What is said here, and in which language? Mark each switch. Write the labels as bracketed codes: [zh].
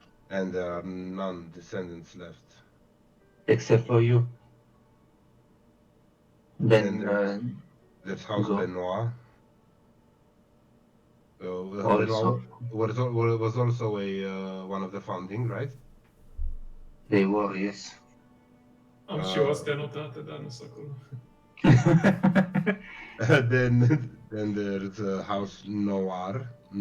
[en] And there are none descendants left. Except for you. Then And there's House Go. Benoit. Also. Benoit was also a one of the founding, right? they were, yes. [ro] Am și eu astea notate, dar nu sunt acolo. [en] then there's House Noire.